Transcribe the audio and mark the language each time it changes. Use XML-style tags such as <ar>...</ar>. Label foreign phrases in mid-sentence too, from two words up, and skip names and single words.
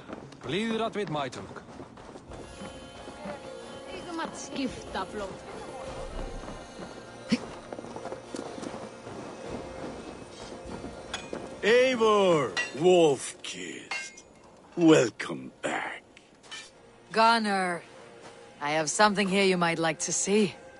<is>Líður að við mætunk. Eigum að skipta blóð. Eivor, Wolf-Kissed.</is> <en>Welcome back. Gunnar, I have something here you might like to see.</en>